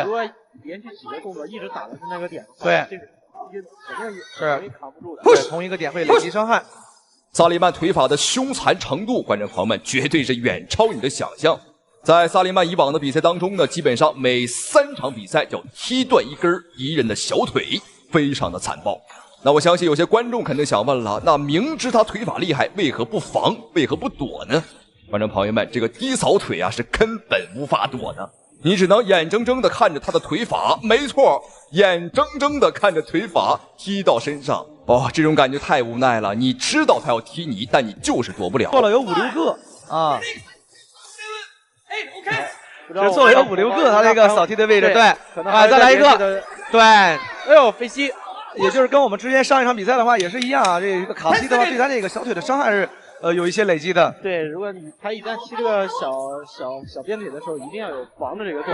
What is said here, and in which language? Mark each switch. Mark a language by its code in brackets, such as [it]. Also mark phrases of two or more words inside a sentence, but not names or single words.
[zh] 如果連續幾個動作一直打的是那個點，對，這個肯定是容易扛不住的。對，同一個點會累積傷害。薩利曼腿法的兇殘程度，觀眾朋友們絕對是遠超你的想象。在薩利曼以往的比賽當中呢，基本上每3場比賽就踢斷一根敵人的小腿。非常的殘暴，那我相信有些觀眾肯定想問了，那明知他腿法厲害，為何不防，為何不躲呢？觀眾朋友們，這個低掃腿啊是根本無法躲的，你只能眼睜睜的看着他的腿法，沒錯，眼睜睜的看着腿法踢到身上，這種感覺太無奈了，你知道他要踢你，但你就是躲不了。做了有5、6 個啊，這做了有5、6個他這個掃踢的位置，對，再來一個，對。哎呦，飛膝，也就是跟我們之前上一場比賽的話也是一樣啊，這個卡踢的話對他這個小腿的傷害是有一些累積的。對，如果他一旦踢這個小鞭腿的時候，一定要有防着這個。